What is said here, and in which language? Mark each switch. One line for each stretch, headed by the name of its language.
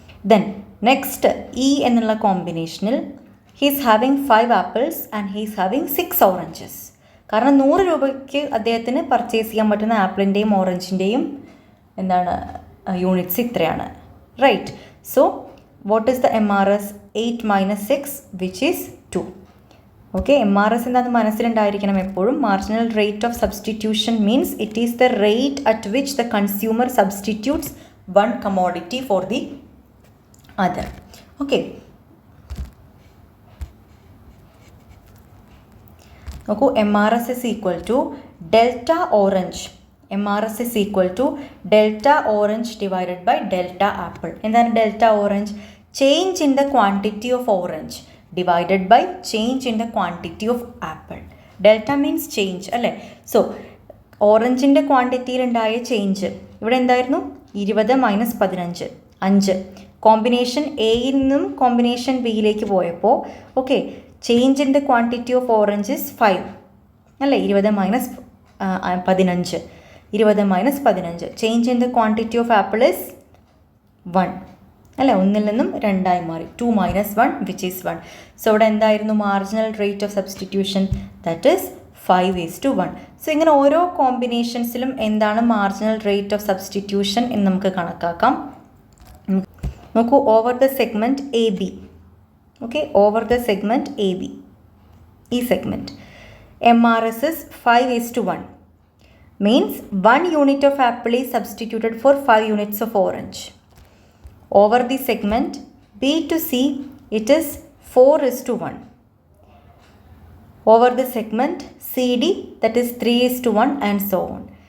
English: Then next
Malayalam: E എന്നുള്ള കോമ്പിനേഷനിൽ
English: he is having 5 apples and he is having 6 oranges.
Malayalam: കാരണം 100 രൂപയ്ക്ക് അദ്ദേഹത്തിന് പർച്ചേസ് ചെയ്യാൻ പറ്റുന്ന ആപ്പിളിൻ്റെയും ഓറഞ്ചിൻ്റെയും എന്താണ് യൂണിറ്റ്സ് ഇത്രയാണ്, right?
English: So what is the MRS? 8 minus 6 which is 2. Okay,
Malayalam: MRS എന്താണെന്ന് മനസ്സിലുണ്ടായിരിക്കണം എപ്പോഴും.
English: Marginal rate of substitution means it is the rate at which the consumer substitutes one commodity for the other. Okay, നോക്കൂ, MRS is equal to delta orange. MRS is equal to delta orange divided by delta apple.
Malayalam: എന്താണ് delta orange?
English: Change in the quantity of orange divided by change in the quantity of apple. Delta means change അല്ലേ?
Malayalam: So ഓറഞ്ചിൻ്റെ ക്വാണ്ടിറ്റിയിലുണ്ടായ change ഇവിടെ എന്തായിരുന്നു?
English: 20 minus 15, 5.
Malayalam: Combination എയിൽ നിന്നും combination ബിയിലേക്ക് പോയപ്പോൾ
English: Okay, change in the quantity of orange is 5 അല്ലേ? 20 minus 15, 20 minus 15. Change in the quantity of apple is 1 അല്ലേ?
Malayalam: 1 നിന്നും 2 മാറി.
English: 2 minus 1 which is 1. So
Malayalam: ഇവിടെ എന്തായിരുന്നു
English: Marginal rate of substitution? That is 5:1.
Malayalam: So ഇങ്ങനെ ഓരോ കോമ്പിനേഷൻസിലും എന്താണ് മാർജിനൽ റേറ്റ് ഓഫ് സബ്സ്റ്റിറ്റ്യൂഷൻ എന്ന് നമുക്ക് കണക്കാക്കാം.
English: നോക്കൂ, over the segment A B. Okay, over the segment A B, ഈ segment MRS is 5:1. means 1 unit of apple is substituted for 5 units of orange. Over the segment B to C, it is 4:1. Over the segment CD, that is 3:1 and so on.